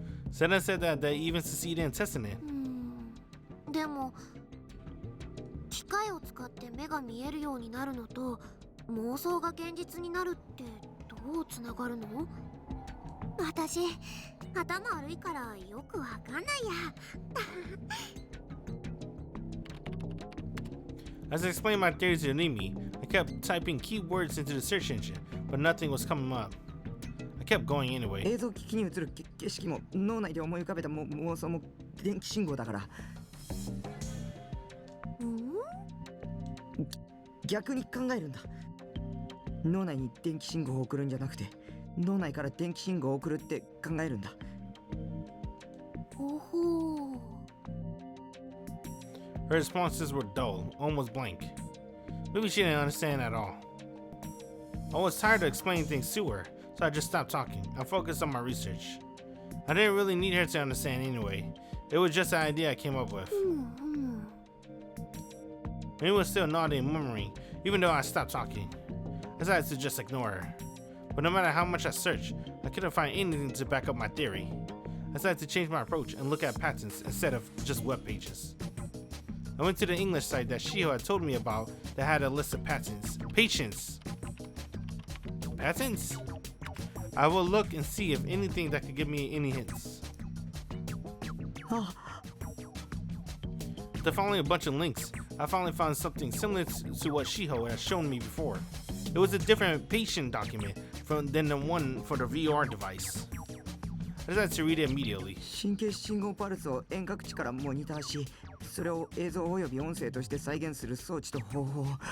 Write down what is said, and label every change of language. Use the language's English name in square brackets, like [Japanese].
[English] Senna said that they even succeeded in testing it. [Japanese] でも機械を使って目が見えるようになるのと妄想が現実になるってどうつながるの？私頭悪いからよくわかんないや。 [English] As I explained my theories to Rimi, I kept typing keywords into the search engine, but nothing was coming up. I kept going anyway. [Japanese] 映像機器に映る景色も脳内で思い浮かべた妄想も電気信号だから。逆に考えるんだ。脳内に電気信号を送るんじゃなくて脳内から電気信号を送るって考えるんだ。ほほう。 [English] Her responses were dull, almost blank. Maybe she didn't understand at all. I was tired of explaining things to her, so I just stopped talking. I focused on my research. I didn't really need her to understand anyway. It was just an idea I came up with. Rimi was still nodding and murmuring, even though I stopped talking. I decided to just ignore her. But no matter how much I searched, I couldn't find anything to back up my theory. I decided to change my approach and look at patents instead of just web pages. I went to the English site that Shiho had told me about that had a list of patents. Patients! Patents? I will look and see if anything that could give me any hints. After following a bunch of links, I finally found something similar to what Shiho had shown me before. It was a different patient document than the one for the VR device. I decided to read it immediately. [Japanese] 神経信号パルスを遠隔地からモニターし、それを映像および音声として再現する装置と方法。